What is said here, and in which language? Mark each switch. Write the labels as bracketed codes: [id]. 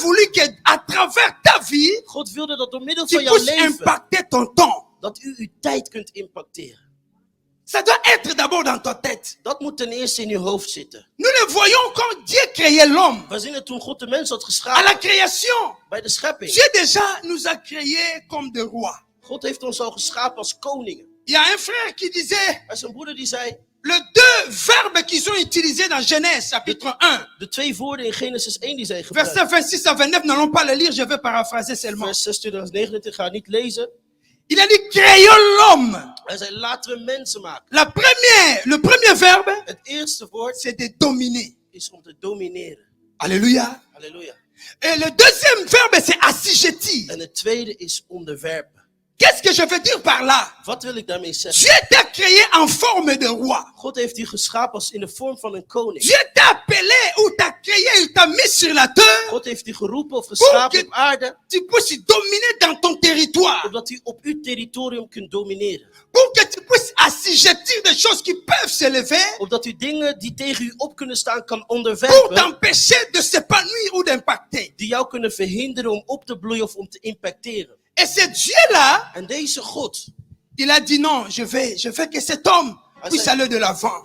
[fr] voulu que à travers ta vie, [nl] God wilde dat door middel [fr] tu [nl] van jouw [fr] puisses [nl] leven, [fr] impacter ton temps. [nl] dat u uw tijd kunt impacteren. [fr] Ça doit être d'abord dans ta tête. [nl] Dat moet ten eerste in uw hoofd zitten. [fr] Nous le voyons quand Dieu créait l'homme. [nl] We zien het toen God de mens had [fr] À [nl] geschapen, [fr] la création, [nl] bij de schepping. [fr] Dieu déjà nous a créés comme des rois. [nl] God heeft ons al geschapen als koningen. [fr] Il y a un frère qui disait, [nl] Er is een broeder die zei, [fr] les 2 verbes qui sont utilisés dans Genèse chapitre 1, [nl] de 2 woorden in Genesis 1 die zij gebruikt. [fr] versets 26 à 29, n'allons pas le lire, je vais paraphraser seulement. [nl] Vers 26 tot 29, ga het niet lezen. [fr] Il a dit, créons l'homme. [nl] Hij zei, laten we mensen maken. [fr] Le premier verbe, [nl] Het eerste woord [fr] c'est de dominer. [nl] is om te domineren. [fr] Alléluia. [nl] Halleluja. [fr] Et le deuxième verbe, c'est assujettir. [nl] En het tweede is onderwerpen. [fr] Qu'est-ce que je veux dire par là? [nl] Wat wil ik daarmee zeggen? [fr] Dieu t'a créé en forme de roi. [nl] God heeft u geschapen als in de vorm van een koning. [fr] Dieu t'a appelé ou t'a créé, il t'a mis sur la terre [nl] God heeft u geroepen of geschapen op aarde, [fr] tu puisses dominer dans ton territoire. [nl] opdat u op uw territorium kunt domineren. [fr] Pour que tu puisses assujettir des choses qui peuvent se lever [nl] Opdat u dingen die tegen u op kunnen staan kan [fr] pour [nl] onderwerpen, [fr] t'empêcher de s'épanouir ou d'impacter. [nl] die jou kunnen verhinderen om op te bloeien of om te impacteren. [fr] Et ce Dieu-là, [nl] En deze God, [fr] il a dit non, je veux que cet homme puisse aller de l'avant.